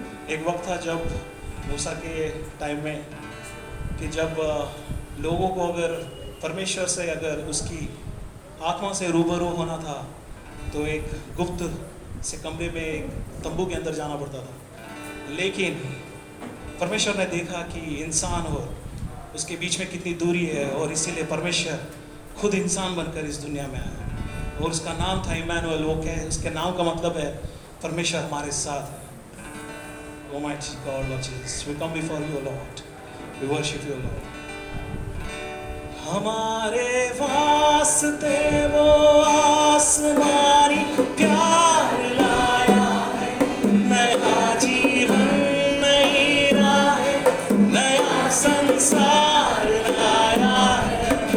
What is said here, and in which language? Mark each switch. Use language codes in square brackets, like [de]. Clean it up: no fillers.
[hi] एक वक्त था जब मूसा के टाइम में कि जब लोगों को अगर परमेश्वर से अगर उसकी आत्मा से रूबरू होना था तो एक गुप्त से कमरे में एक तंबू के अंदर जाना पड़ता था। लेकिन परमेश्वर ने देखा कि इंसान और उसके बीच में कितनी दूरी है, और इसीलिए परमेश्वर खुद इंसान बनकर इस दुनिया में आया, और उसका नाम था इमैनुअल। वो क्या है? उसके नाम का मतलब है परमेश्वर हमारे साथ है। [en] Almighty God, Lord Jesus, we come before you, Lord. We worship you, Lord. [hi] हमारे वास्ते वो आसमानी प्यार लाया है, नया जीवन नई राहें नया संसार लाया है।